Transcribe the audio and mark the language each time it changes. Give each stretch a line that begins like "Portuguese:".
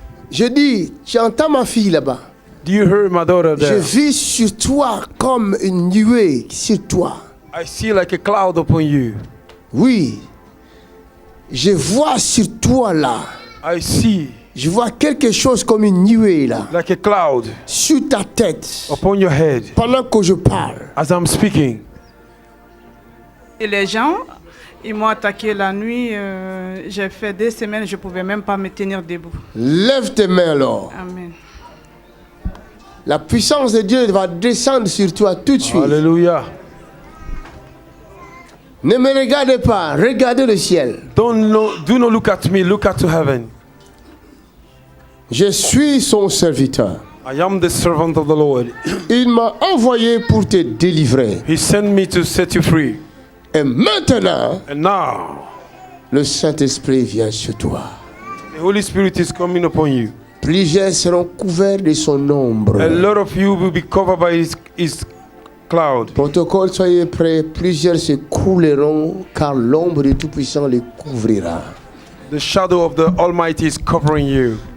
French: je dis, tu entends ma fille là-bas.
English: do you hear my daughter
French: Je
English: there?
French: vis sur toi comme une nuée sur toi.
English: I see like a cloud upon you.
French: Oui, je vois sur toi là.
English: I see
French: Je vois quelque chose comme une nuée là,
English: like a cloud
French: sur ta tête,
English: upon your head
French: pendant que je parle.
English: as I'm speaking.
French: Et les gens, ils m'ont attaqué la nuit. J'ai fait des semaines, je ne pouvais même pas me tenir debout. Lève tes mains alors. Amen. La puissance de Dieu va descendre sur toi tout de suite. Hallelujah. Ne me regardez pas, regardez le ciel.
English: Do not look at me, look at to heaven.
French: Je suis son serviteur.
English: I am the servant of the Lord.
French: Il m'a envoyé pour te délivrer.
English: He sent me to set you free.
French: Et maintenant,
English: And now,
French: le Saint-Esprit vient sur toi.
English: the Holy Spirit is coming upon you.
French: Plusieurs seront couverts de son ombre.
English: A lot of you will be covered by his cloud.
French: Protocole, soyez prêts. Plusieurs se couleront car l'ombre du Tout-Puissant les couvrira.
English: The shadow of the Almighty is covering you.